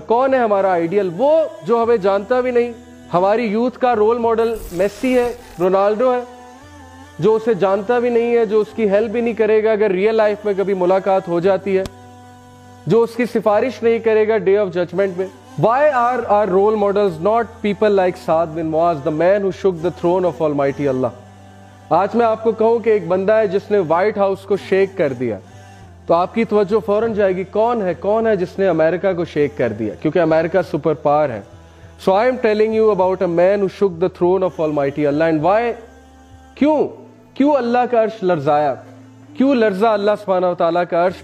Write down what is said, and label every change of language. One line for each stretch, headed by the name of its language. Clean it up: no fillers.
Hindi: कौन है हमारा आइडियल? वो जो हमें जानता भी नहीं। हमारी यूथ का रोल मॉडल मेसी है, रोनाल्डो है, जो उसे जानता भी नहीं है, जो उसकी हेल्प भी नहीं करेगा अगर रियल लाइफ में कभी मुलाकात हो जाती है, जो उसकी सिफारिश नहीं करेगा
English: day of judgment
Hindi: में।
English: Why are our role models not people like Saad bin Muaz, the man who shook the throne of Almighty Allah?
Hindi: आज मैं आपको कहूं कि एक बंदा है जिसने व्हाइट हाउस को शेक कर दिया, तो आपकी तवज्जो फौरन जाएगी कौन है जिसने अमेरिका को शेक कर दिया, क्योंकि अमेरिका सुपर पावर है।
English: So I am telling you about a man who shook the throne of Almighty Allah. And why,
Hindi: क्यों अल्लाह का अर्श लर्जाया, क्यों लर्जा अल्लाह सुब्हानहु व तआला का अर्श?